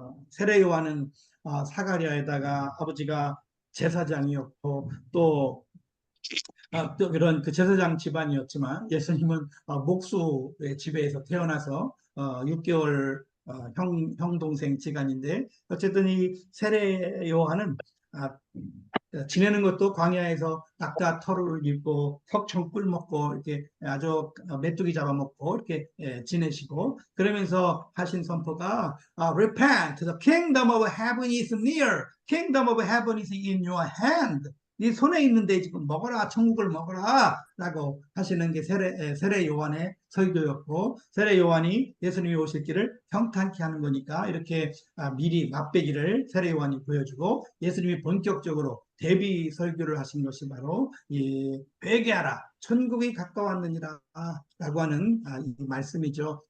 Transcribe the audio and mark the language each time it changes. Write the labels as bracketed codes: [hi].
[ko] 세례 요한은 사가랴에다가 아버지가 제사장이었고 또 그런 그 제사장 집안이었지만 예수님은 목수의 집에서 태어나서 6개월 형 동생 지간인데 어쨌든 이 세례 요한은 지내는 것도 광야에서 낙타 털을 입고 석청 꿀 먹고 이렇게 아주 메뚜기 잡아먹고 이렇게 지내시고 그러면서 하신 선포가 [en] Repent, the kingdom of heaven is near. Kingdom of heaven is in your hand. [ko] 네 손에 있는데 지금 먹어라, 천국을 먹어라 라고 하시는 게 세례 요한의 설교였고 세례 요한이 예수님이 오실 길을 평탄케 하는 거니까 이렇게 미리 맛배기를 세례 요한이 보여주고 예수님이 본격적으로 대비 설교를 하신 것이 바로 이 회개하라 천국이 가까웠느니라 라고 하는 이 말씀이죠.